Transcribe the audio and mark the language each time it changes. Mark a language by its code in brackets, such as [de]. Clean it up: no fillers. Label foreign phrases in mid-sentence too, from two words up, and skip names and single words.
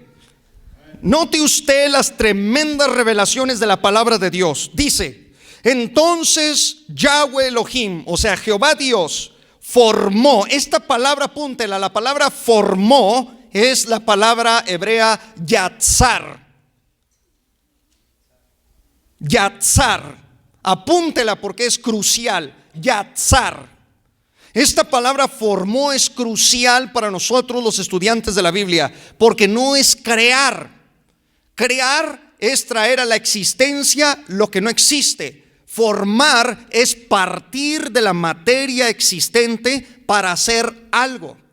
[es] Note usted las tremendas revelaciones de la palabra de Dios. Dice: entonces Yahweh Elohim, o sea Jehová Dios, formó. Esta palabra, apúntela, la palabra formó es la palabra hebrea yatzar. Yatzar, apúntela porque es crucial. Yatzar. Esta palabra formó es crucial para nosotros los estudiantes de la Biblia, porque no es crear. Crear es traer a la existencia lo que no existe. Formar es partir de la materia existente para hacer algo.